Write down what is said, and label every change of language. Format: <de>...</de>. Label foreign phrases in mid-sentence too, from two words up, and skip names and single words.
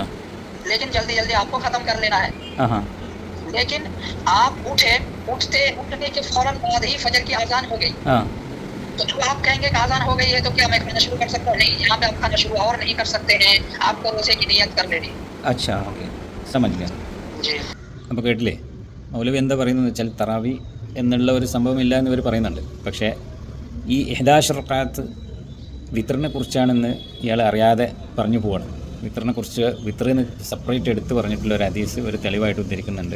<hi>लेकिन जल्दी जल्दी आपको खत्म कर लेना है। हाँ। लेकिन आप उठने के फौरन बाद ही फजर की अजान हो गई, हाँ। तो जब आप कहेंगे कि अजान हो गई है तो क्या मैं खाना शुरू कर सकता हूँ? नहीं, यहाँ पे आप खाना शुरू और नहीं कर सकते हैं, आपको रोजे की नियत कर लेनी। अच्छा ഓക്കെ, समझ गया. जी</hi> <ml>അപ്പോൾ കേട്ടില്ലേ മൗലവി എന്താ പറയുന്നത് വെച്ചാൽ തറാവി എന്നുള്ള ഒരു സംഭവം ഇല്ല എന്ന് ഇവർ പറയുന്നുണ്ട്. പക്ഷേ ഈ 11 റക്അത്ത് വിത്റിനെ കുറിച്ചാണെന്ന് ഇയാൾ അറിയാതെ പറഞ്ഞു പോവാണ്. വിത്റിനെക്കുറിച്ച് വിത്റിന് സെപ്പറേറ്റ് എടുത്ത് പറഞ്ഞിട്ടുള്ള ഒരു ഹദീസ് ഒരു തെളിവായിട്ട് ഉദ്ധരിക്കുന്നുണ്ട്.</ml>